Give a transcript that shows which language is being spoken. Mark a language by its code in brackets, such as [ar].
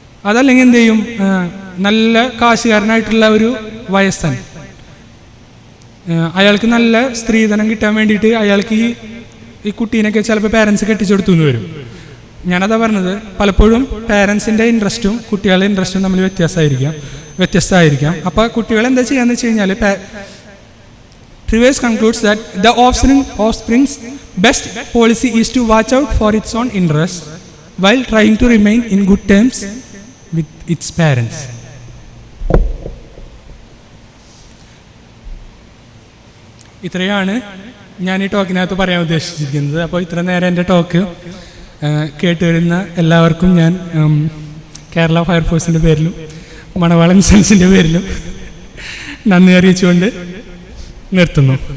[ml] അതല്ലെങ്കിൽ എന്ത് ചെയ്യും, നല്ല കാശുകാരനായിട്ടുള്ള ഒരു വയസ്സൻ, അയാൾക്ക് നല്ല സ്ത്രീധനം കിട്ടാൻ വേണ്ടിയിട്ട് അയാൾക്ക് ഈ കുട്ടീനൊക്കെ ചിലപ്പോൾ പേരൻസ് കെട്ടിച്ചു കൊടുത്തു എന്ന് വരും. ഞാനതാ പറഞ്ഞത്, പലപ്പോഴും പേരൻസിൻ്റെ ഇൻട്രസ്റ്റും കുട്ടികളുടെ ഇൻട്രസ്റ്റും തമ്മിൽ വ്യത്യസ്തമായിരിക്കാം. അപ്പോൾ കുട്ടികൾ എന്താ ചെയ്യാന്ന് വെച്ച് കഴിഞ്ഞാൽ, [en] Trivers concludes that the offspring's best policy is to watch out for its own interests while trying to remain in good terms with its parents. [ml] ഇത്രയാണ് ഞാൻ ഈ ടോക്കിനകത്ത് പറയാൻ ഉദ്ദേശിച്ചിരിക്കുന്നത്. അപ്പോൾ ഇത്ര നേരം എൻ്റെ ടോക്ക് കേട്ടുവരുന്ന എല്ലാവർക്കും ഞാൻ കേരള ഫയർഫോഴ്സിൻ്റെ പേരിലും മണവാളൻ സെൻസിൻ്റെ പേരിലും നന്ദി അറിയിച്ചുകൊണ്ട് നിർത്തുന്നു.